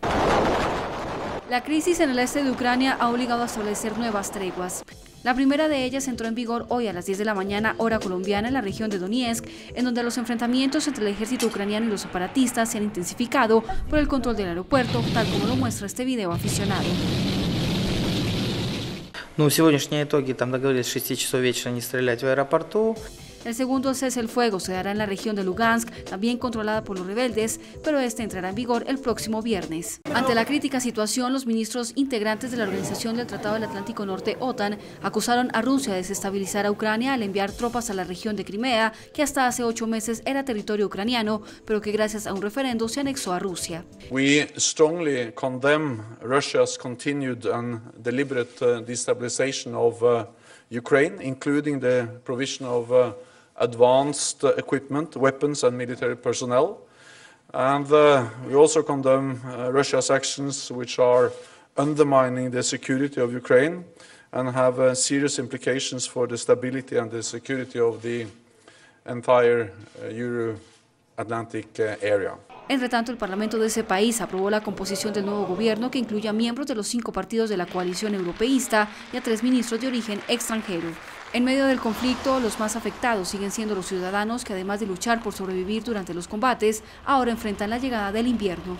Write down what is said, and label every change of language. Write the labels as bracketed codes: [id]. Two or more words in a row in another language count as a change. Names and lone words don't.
[es] La crisis en el este de Ucrania ha obligado a establecer nuevas treguas. La primera de ellas entró en vigor hoy a las 10 de la mañana, hora colombiana, en la región de Donetsk, en donde los enfrentamientos entre el ejército ucraniano y los separatistas se han intensificado por el control del aeropuerto, tal como lo muestra este video aficionado. [ru] Сегодняшние итоги, там договорились с 6 часов вечера не стрелять в аэропорту. [es] El segundo cese el fuego se dará en la región de Lugansk, también controlada por los rebeldes, pero este entrará en vigor el próximo viernes. Ante la crítica situación, los ministros integrantes de la Organización del Tratado del Atlántico Norte, OTAN, acusaron a Rusia de desestabilizar a Ucrania al enviar tropas a la región de Crimea, que hasta hace 8 meses era territorio ucraniano, pero que gracias a un referendo se anexó a Rusia. [en] We strongly condemn Russia's continued and deliberate destabilization of Ukraine, including the provision of advanced equipment, weapons and military personnel. And we also condemn Russia's actions which are undermining the security of Ukraine and have serious implications for the stability and the security of the entire Euro-Atlantic area. [es] Entre tanto, el Parlamento de ese país aprobó la composición del nuevo gobierno, que incluye a miembros de los 5 partidos de la coalición europeísta y a 3 ministros de origen extranjero. En medio del conflicto, los más afectados siguen siendo los ciudadanos que, además de luchar por sobrevivir durante los combates, ahora enfrentan la llegada del invierno.